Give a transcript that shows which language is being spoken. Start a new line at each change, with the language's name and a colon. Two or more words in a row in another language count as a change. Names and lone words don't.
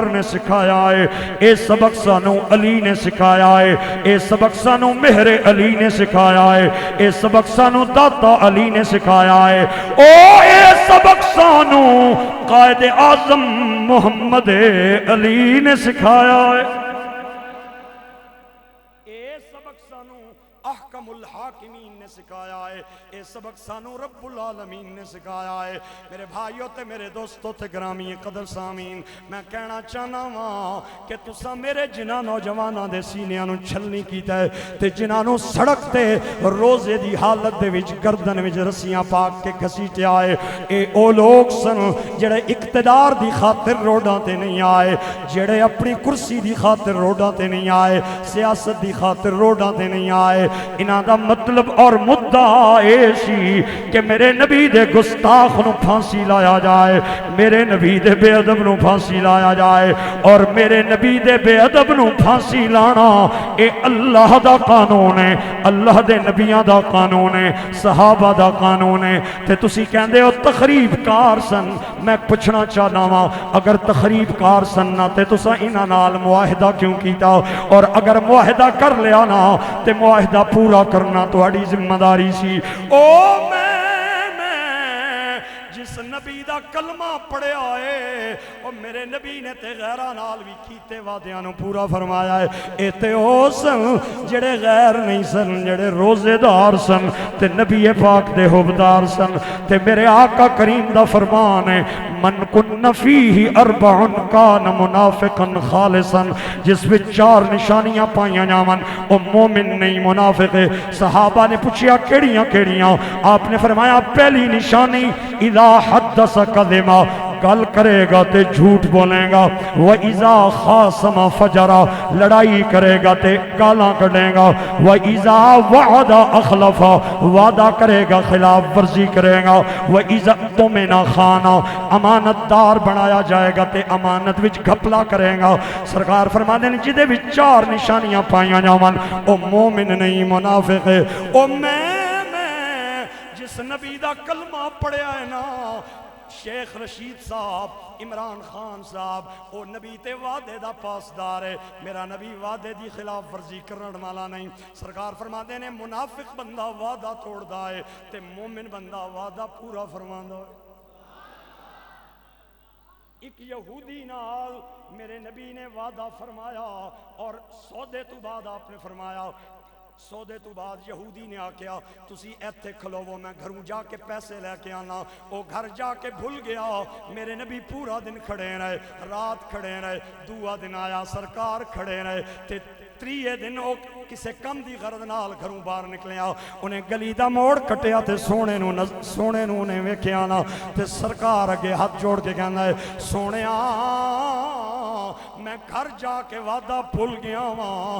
Punjabi: نے سکھایا ہے، اے سبق سانو علی نے سکھایا ہے، اے سبق سانو مہر علی نے سکھایا ہے، اے سبق سانو داتا علی نے سکھایا ہے، او اے سبق سانو قائد اعظم محمد علی نے سکھایا ہے، اے سبق سانو
Arabic: احکم الحاکمین
Punjabi: نے سکھایا ہے، اے سبق سانو
Arabic: رب العالمین
Punjabi: نے سکھایا ہے۔ میرے بھائیوں تے میرے دوستوں تے گرامی قدر سامین، میں کہنا چاہنا ہاں کہ تساں میرے جنہاں نوجواناں دے سینیاں نو چھلنی کیتا ہے تے جنہاں نو سڑک تے روزے دی حالت دے وچ گردن وچ رسیاں پاک کے گھسیٹے آئے، اے او لوگ سن جڑے اقتدار دی خاطر روڈاں تے نہیں آئے، جڑے اپنی کرسی دی خاطر روڈاں تے نہیں آئے، سیاست دی خاطر روڈاں تے نہیں آئے۔ انہاں دا مطلب اور مدعا اے سی کہ میرے نبی دے گستاخ نو پھانسی لایا جائے، میرے نبی دے بے ادب نو پھانسی لایا جائے، اور میرے نبی دے بے ادب نو پھانسی لانا اے اللہ دا قانون ہے، اللہ دے نبیاں دا قانون ہے، صحابہ دا قانون ہے۔ تے تسی کہندے ہو تخریب کار سن، میں پوچھنا چاہنا وا اگر تخریب کار سن نہ تے تساں انہاں نال معاہدہ کیوں کیتا؟ اور اگر معاہدہ کر لیا نا تے معاہدہ پورا کرنا تہاڈی ذمہ داری سی۔ او میں جس نبی دا کلمہ پڑھیا ہے او میرے نبی نے تے غیراں نال بھی کیتے وعدیاں نو پورا فرمایا ہے۔ اے تے او سن جڑے غیر نہیں سن، جڑے روزے دار سن تے نبی پاک دے حبدار سن، تے میرے آقا کریم دا فرمان ہے
Arabic: من کن فیہ اربع کان منافقا خالصا،
Punjabi: جس وچ 4 نشانیاں پائیاں جاون او مومن نہیں منافق ہے۔ صحابہ نے پوچھیا کیڑیاں کیڑیاں؟ آپ نے فرمایا پہلی نشانی
Arabic: اذا حدث کذبا،
Punjabi: گل کرے گا تے جھوٹ بولے گا،
Arabic: وَإِذَا خَاصَمَ فَجَرَ،
Punjabi: لڑائی کرے گا تے گالاں کڈے گا،
Arabic: وَإِذَا وَعَدَ أَخْلَفَ،
Punjabi: وعدہ کرے گا خلاف ورزی کرے گا،
Arabic: وَإِذَا اؤْتُمِنَ خَانَ،
Punjabi: امانت دار بنایا جائے گا تے امانت وچ گھپلا کرے گا۔
Urdu: سرکار فرماتے ہیں
Punjabi: جدے وچ 4 نشانیاں پائیاں جاون او مومن نہیں منافق ہے۔ او میں جس نبی دا کلمہ پڑھیا ہے نا، شیخ رشید صاحب، عمران خان صاحب، او نبی تے وعدے دا پاسدار ہے، میرا نبی وعدے دی خلاف ورزی کرن والا نہیں۔
Urdu: سرکار فرماتے ہیں
Punjabi: منافق بندہ وعدہ توڑدا ہے تے مومن بندہ وعدہ پورا فرماندا ہے۔ ایک یہودی نال میرے نبی نے وعدہ فرمایا اور سودے تو بعد آپ نے فرمایا، سودے تو بعد یہودی نے آکیا تسی ایتھے کھلوو میں گھروں جا کے پیسے لے کے آنا، او گھر جا کے بھول گیا۔ میرے نبی پورا دن کھڑے رہے، رات کھڑے رہے، دوسرا دن آیا سرکار کھڑے رہے، تے تریے دن او کسے کم دی غرض نال گھروں باہر نکلیا، انہیں گلی دا موڑ کٹیا تے سونے نو انہیں ویکھیا نا، تے سرکار اگے ہاتھ جوڑ کے کہنا ہے سونیا میں گھر جا کے وعدہ بھول گیا ہاں۔